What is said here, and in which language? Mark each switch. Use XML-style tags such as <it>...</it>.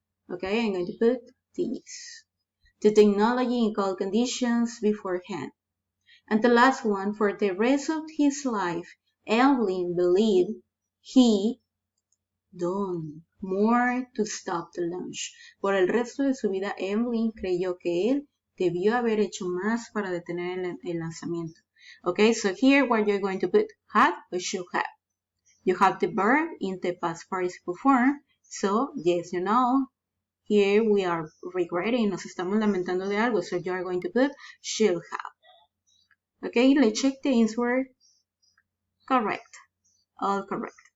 <en>Okay, I'm going to put this. The technology in all conditions beforehand. And the last one, for the rest of his life, Evelyn believed he done more to stop the launch.</en> <es>Por el resto de su vida, Evelyn creyó que él debió haber hecho más para detener el lanzamiento.</es> <en>Okay, so here what you're going to put, had or should have. You have the verb in the past participle form, so yes, you know. Here we are regretting,</en> <es>nos estamos lamentando de algo,</es> <en>so you are going to put should have. Okay, let's check the answer. Correct. All correct.</en>